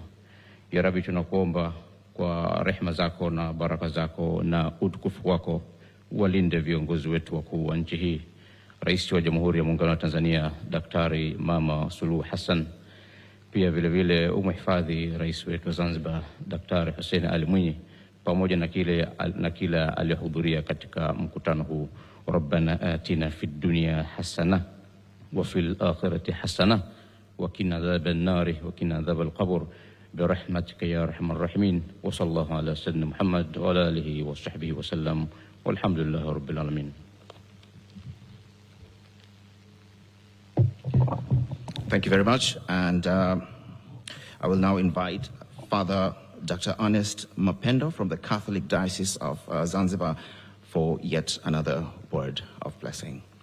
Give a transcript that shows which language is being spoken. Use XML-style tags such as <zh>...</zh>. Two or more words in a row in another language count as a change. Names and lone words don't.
<sw>Ya Rabbi, tunakuomba kwa rehema zako na baraka zako na utukufu wako walinde viongozi wetu wakuu wa nchi hii. Rais wa Jamhuri ya Muungano wa Tanzania Daktari Mama Suluhu Hassan, pia vile vile umhifadhi rais wetu wa Zanzibar Daktari Hussein Ali Mwinyi pamoja na kila aliyehudhuria katika mkutano huu.</sw> <ar>ربنا آتنا في الدنيا حسنة وفي الآخرة حسنة وقنا عذاب النار وقنا عذاب القبر برحمتك يا أرحم الراحمين وصلى الله على سيدنا محمد وعلى آله وصحبه وسلم والحمد لله رب العالمين.</ar> <en>Thank you very much, and I will now invite Father Dr. Ernest Mapendo from the Catholic Diocese of Zanzibar for yet another word of blessing.</en>